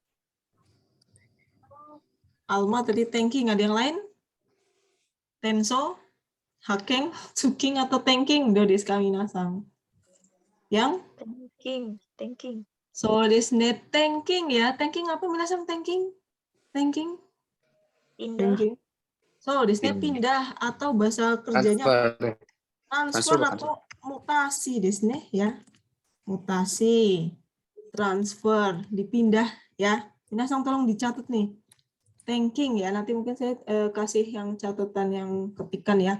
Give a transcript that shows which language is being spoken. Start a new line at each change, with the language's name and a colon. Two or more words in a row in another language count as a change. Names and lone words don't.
Indonesian: Alma tadi Tenking, ada yang lain? Tenso, Hakeng, Tsuking atau Tenking?
Japanese: どうですか皆さん?
Indonesian: Yang? Thinking.
Japanese: そうですね,
Indonesian: Tenking ya. Tenking apa minasang Tenking? Tenking? Pindah. Tenking.
Japanese: そうですね
Indonesian: pindah atau bahasa kerjanya apa? Transfer atau mutasi
Japanese: ですね
Indonesian: ya. Mutasi, transfer, dipindah ya. Minasang tolong dicatat nih. Thinking ya, nanti mungkin saya kasih yang catatan yang ketikan ya.